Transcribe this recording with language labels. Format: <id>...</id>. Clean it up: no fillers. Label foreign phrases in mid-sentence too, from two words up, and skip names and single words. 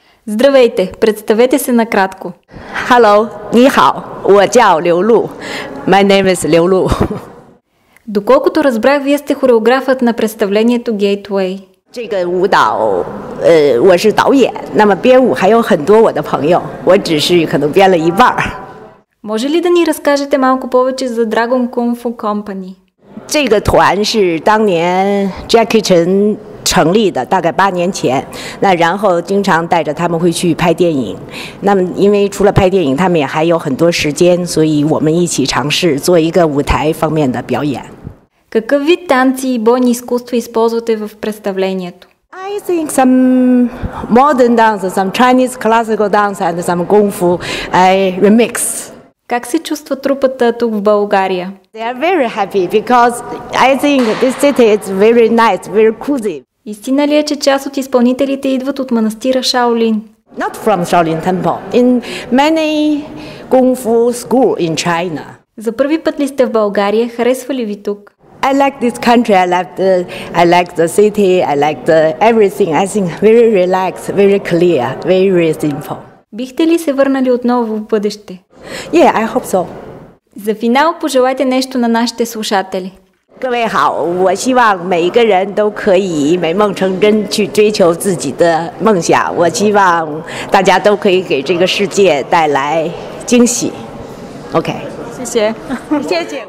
<bg>Здравейте, представете се накратко.</bg> <zh>Hello, 你好，我叫刘露。</zh> <en>My name is</en> <zh>刘露。</zh> <bg>Доколкото разбрах, вие сте хореографът на представлението Gateway.</bg> <zh>这个舞蹈，我是导演，那么编舞还有很多我的朋友，我只是可能编了一半儿。</zh> <bg>Може ли да ни разкажете малко повече за Dragon Kung Fu Company?</bg> <zh>这个团是当年 Jackie Chan 成立的，大概8年前。那然后经常带着他们会去拍电影。那么因为除了拍电影，他们也还有很多时间，所以我们一起尝试做一个舞台方面的表演。</zh> <bg>Какъв вид танци и бойни изкуства използвате в представлението?</bg> <en>I think some modern dance, some Chinese classical dance and some Kung Fu remix.</en> <bg>Как се чувства трупата тук в България?</bg> <en>They are very happy because I think this city is very nice, very cozy.</en> <bg>Истина ли е, че част от изпълнителите идват от манастира Шаолин?</bg> <en>Not from Shaolin Temple, in many Kung Fu school in China.</en> <bg>За първи път ли сте в България? Харесва ли ви тук?</bg> <en>I like this country. I like the city. I like everything. I think very relaxed, very clear, very simple.</en> <bg>Бихте ли се върнали отново в бъдеще?</bg> <en>Yeah, I hope so.</en> <bg>За финал пожелайте нещо на нашите слушатели.</bg> <zh>各位好，我希望每一个人都可以美梦成真，去追求自己的梦想。我希望大家都可以给这个世界带来惊喜。OK，谢谢。谢谢。</zh>